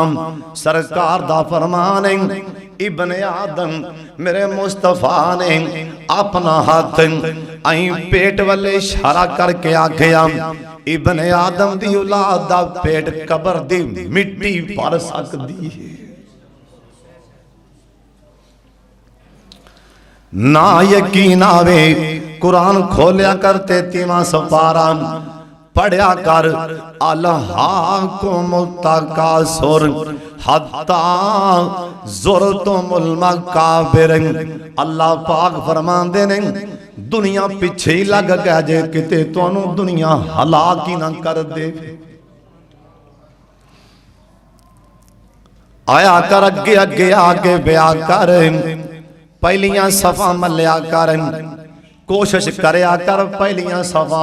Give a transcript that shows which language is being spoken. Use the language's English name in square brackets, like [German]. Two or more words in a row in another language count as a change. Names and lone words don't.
[Punjabi] سرکار دا فرمان ہے، ابنِ آدم میرے مصطفیٰ نے اپنا ہتھ آئی پیٹ والے اشارہ کر کے آکھیا، ابنِ آدم دی اولاد دا پیٹ قبر دی مٹی بھر سکدی ہے. نا یقین آوے، قرآن کھولیا کرتے تیواں سپارہ پڑھیا کر. [Arabic] ألهاكم التكاثر حتى زرتم المقابر. [Punjabi] اللہ پاک فرماندے نے دنیا پچھے ہی لگ گیا جے کتے تہانوں دنیا ہلاک ہی نا کر دے. آیا کر اگے اگے آ کے بیاہ کر، پہلیاں صفا ملیا کر، کوشش کریا کر پہلیاں صفا.